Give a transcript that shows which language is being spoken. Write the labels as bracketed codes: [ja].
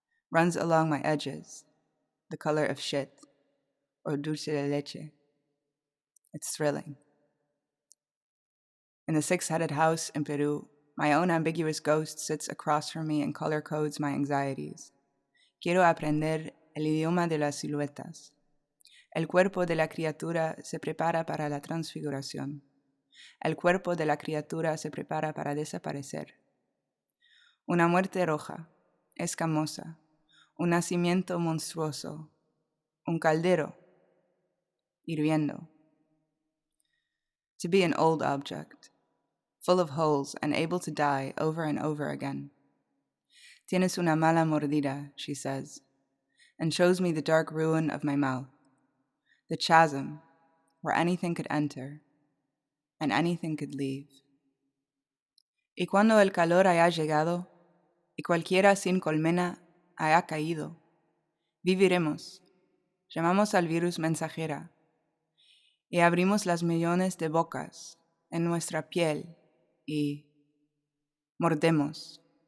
[en] Runs along my edges, the color of shit, or dulce de leche. It's thrilling. In the six-headed house in Peru, my own ambiguous ghost sits across from me and color codes my anxieties. [es] Quiero aprender el idioma de las siluetas. El cuerpo de la criatura se prepara para la transfiguración. El cuerpo de la criatura se prepara para desaparecer. Una muerte roja, escamosa, un nacimiento monstruoso, un caldero, hirviendo. [en] To be an old object, full of holes and able to die over and over again. [es] Tienes una mala mordida, [en] she says, and shows me the dark ruin of my mouth, the chasm where anything could enter and anything could leave. [es] Y cuando el calor haya llegado y cualquiera sin colmena haya caído, viviremos, llamamos al virus mensajera y abrimos las millones de bocas en nuestra piel y mordemos.